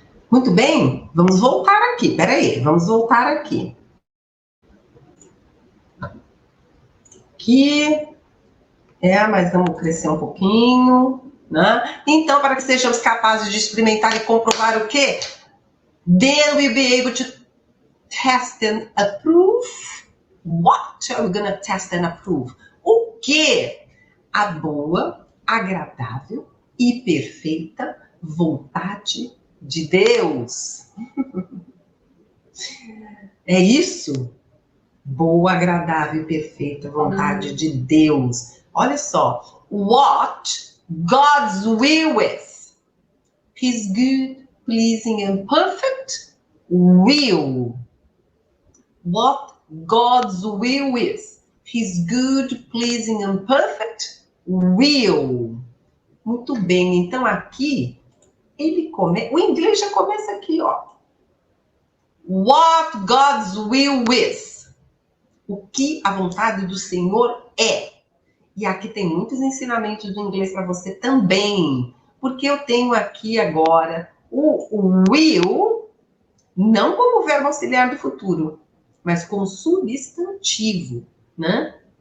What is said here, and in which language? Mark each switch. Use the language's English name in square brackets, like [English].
[Portuguese] Muito bem, vamos voltar aqui, peraí, vamos voltar aqui. Mas vamos crescer um pouquinho, né? Então, para que sejamos capazes de experimentar e comprovar o quê? [English] Then we'll be able to test and approve. What are we going to test and approve? [Portuguese] O que? A boa, agradável e perfeita vontade de Deus. É isso? Boa, agradável e perfeita vontade de Deus. Olha só. [English] What God's will is. His good, pleasing and perfect will. What God's will is. His good, pleasing and perfect will. [Portuguese] Muito bem, então aqui o inglês já começa aqui, ó. [English] What God's will is. [Portuguese] O que a vontade do Senhor é. E aqui tem muitos ensinamentos do inglês para você também, porque eu tenho aqui agora o will, não como verbo auxiliar do futuro, mas como substantivo, né?